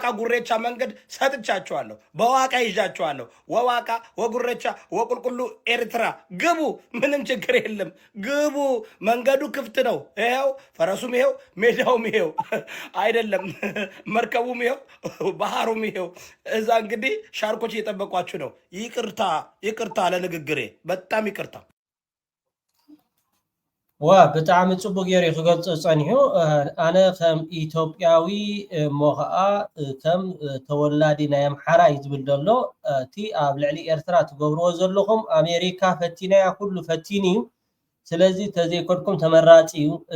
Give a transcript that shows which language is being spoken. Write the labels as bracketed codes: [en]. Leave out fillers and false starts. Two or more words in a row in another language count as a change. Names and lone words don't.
[am] ጉሬቻ መንገድ ሰጥቻችኋለሁ። በዋቃ ይዣችኋለሁ። ወዋቃ ወጉሬቻ ወቁልቁሉ ኤርትራ ግቡ። ምንም ችግር የለም፣ ግቡ። መንገዱ ክፍት ነው። ይኸው ፈረሱም ይኸው ሜዳውም ይኸው አይደለም፣ መርከቡም ይኸው ባህሩም ይኸው። እዛ እንግዲህ ሻርኮች እየጠበቋችሁ ነው። ይቅርታ ለንግግሬ፣ በጣም ይቅርታ። [ti] ብጣዕሚ ፅቡቅ ጌሩ ክገልፆ ፀኒሑ ኣነ ከም ኢትዮጵያዊ እሞ ከዓ ከም ተወላዲ ናይ ኣምሓራ እዩ ዝብል ዘሎ እቲ ኣብ ልዕሊ ኤርትራ ትገብርዎ ዘለኹም ኣሜሪካ ፈቲናያ ኩሉ ፈቲን እዩ። ስለዚ ተዘይኮድኩም ተመራፂ እዩ። እዚ